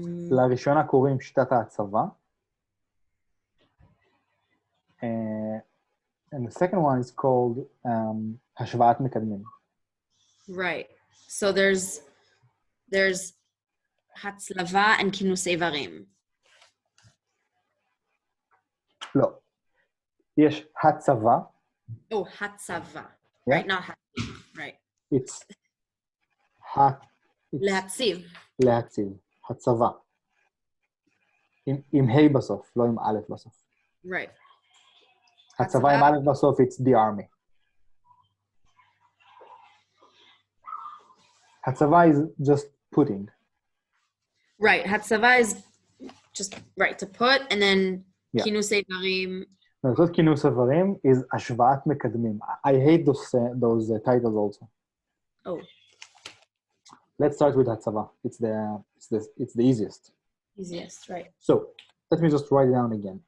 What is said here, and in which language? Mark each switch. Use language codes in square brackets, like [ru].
[he] לראשונה קוראים שיטת ההצבה. [en] And the second one is called השוואת מקדמים. Right. So there's הצלבה and כינוס איברים. [he] לא. יש הצבה. [en] Oh, הצבה. Yeah. Right, not הצבה. Right. It's [he] להציב. להציב. הצבה. עם ה' בסוף, לא עם א' בסוף. [en] Right. [he] הצבה עם א' בסוף, [en] it's the army. הצבה is just putting. Right. הצבה is just right to put, and then כינוס איברים. No, [he] זאת כינוס איברים is השוואת מקדמים. [en] I hate those titles also. Oh. Let's start with הצבה. It's the easiest. Easiest, right. So let me just write it down again.